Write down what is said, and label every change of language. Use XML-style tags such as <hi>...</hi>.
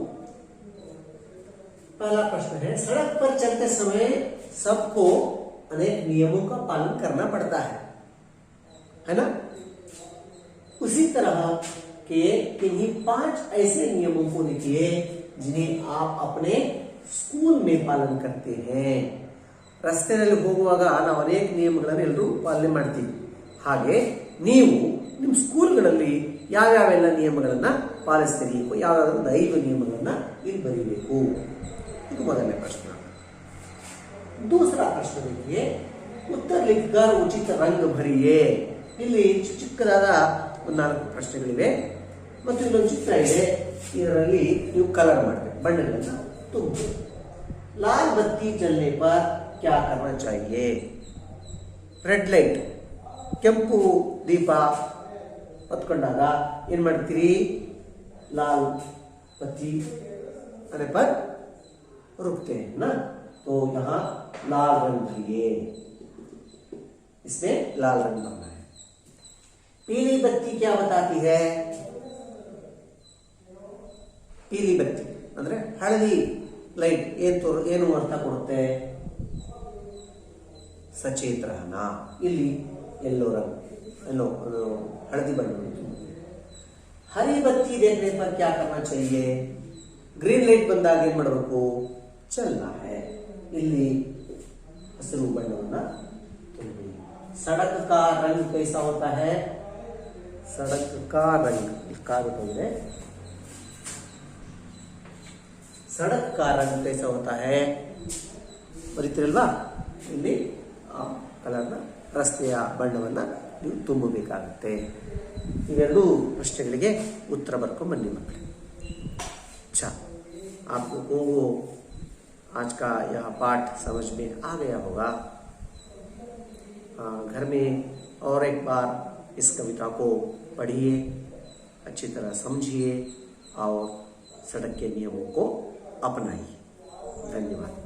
<hi>पहला प्रश्न है, सड़क पर चलते समय सबको अनेक नियमों का पालन करना पड़ता है ना? उसी तरह के किन्हीं 5 ऐसे नियमों को लिखिए जिन्हें आप अपने स्कूल में पालन करते हैं।</hi> <kn>ರಸ್ತೆಯಲ್ಲಿ ಹೋಗುವಾಗ ನಾವು ಅನೇಕ ನಿಯಮಗಳನ್ನು ಎಲ್ಲರೂ ಪಾಲನೆ ಮಾಡ್ತೀವಿ. ಹಾಗೆ ನೀವು ನಿಮ್ಮ ಸ್ಕೂಲ್ಗಳಲ್ಲಿ ಯಾವ್ಯಾವೆಲ್ಲ ನಿಯಮಗಳನ್ನ ಪಾಲಿಸ್ತಿರಬೇಕು, ಯಾವ್ಯಾವ 5 ನಿಯಮಗಳನ್ನ ಇಲ್ಲಿ ಬರೀಬೇಕು. ಇದು ಮೊದಲನೇ ಪ್ರಶ್ನೆ.</kn> <hi>दूसरा प्रश्न देखिए, उत्तर लिखकर उचित रंग भरिए.</hi> <kn>ಇಲ್ಲಿ ಚಿಕ್ಕದಾದ 4 ಪ್ರಶ್ನೆಗಳಿವೆ ಮತ್ತು ಇಲ್ಲೊಂದು ಚಿತ್ರ ಇದೆ. ಇದರಲ್ಲಿ ನೀವು ಕಲರ್ ಮಾಡಬೇಕು, ಬಣ್ಣಗಳನ್ನು ತುಂಬಿ.</kn> <hi>लाल बत्ती जलने पर क्या करना चाहिए?</hi> <kn>ರೆಡ್ ಲೈಟ್, ಕೆಂಪು ದೀಪ ಹೊತ್ಕೊಂಡಾಗ ಏನ್ ಮಾಡ್ತೀರಿ?</kn> <hi>लाल बत्ती आने पर रुकते हैं ना, तो यहाँ लाल रंग भरिए. इसमें लाल रंग भरना है. पीली बत्ती क्या बताती है? पीली बत्ती</hi> <kn>ಅಂದ್ರೆ ಹಳದಿ ಲೈಟ್ ಏನು ಅರ್ಥ ಕೊಡುತ್ತೆ?</kn> <hi>ಸಚೇತ ರಹನ.</hi> <kn>ಇಲ್ಲಿ ಎಲ್ಲೋ रंग, ಎಲ್ಲೋ ಹಳದಿ ಬಣ್ಣ.</kn> <hi>हरी बत्ती देखने पर क्या करना चाहिए?</hi> <kn>ग्रीन लाइट ಬಂದಾಗ ಏನು ಮಾಡಬೇಕು?</kn> <hi>चलना है.</hi> <kn>ಇಲ್ಲಿ हसिरू बಣ್ಣವನ್ನ ತುಂಬಿ.</kn> <hi>सड़क का रंग कैसा होता है? सड़क का रंग है. सड़क का रंग कैसा होता है?</hi> <kn>ಬರೀತಿರಲ್ವಾ? ಇಲ್ಲಿ ಕಲರ್ನ ರಸ್ತೆಯ ಬಣ್ಣವನ್ನ ನೀವು ತುಂಬಬೇಕಾಗುತ್ತೆ. ಇವೆರಡೂ ಪ್ರಶ್ನೆಗಳಿಗೆ उत्तर ಬರ್ಕೊಂಡು ಬನ್ನಿ ಮಕ್ಕಳೇ.</kn> <hi>अच्छा, आप लोगों को आज का यह पाठ समझ में आ गया होगा. घर में और एक बार इस कविता को पढ़िए, अच्छी तरह समझिए और सड़क के नियमों को अपनाइए. धन्यवाद.</hi>